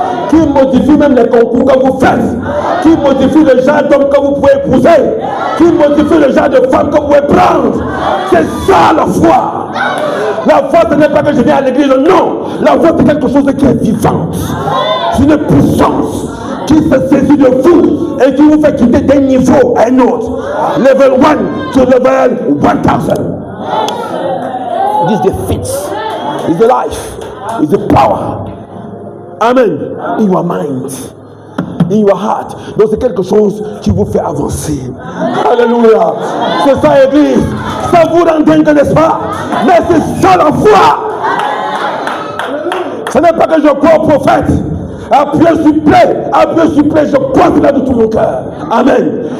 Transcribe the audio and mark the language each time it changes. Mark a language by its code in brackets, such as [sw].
[fr] Qui modifie même les concours que vous faites, qui modifie le genre d'homme que vous pouvez épouser, qui modifie le genre de femme que vous pouvez prendre. C'est ça la foi. La foi, ce n'est pas que je viens à l'église, non. La foi, c'est quelque chose qui est vivante. C'est une puissance qui se saisit de vous et qui vous fait quitter d'un niveau à un autre. [en] Level 1 to level 1000. This is the fit, is the life, is the power. Amen. In your mind, in your heart. [fr] Donc c'est quelque chose qui vous fait avancer. Alléluia. C'est ça, église. Ça vous rend dingue, n'est-ce pas? Mais c'est ça la foi. Ce n'est pas que je crois au prophète. Appuyez sur play, je crois cela de tout mon cœur. Amen.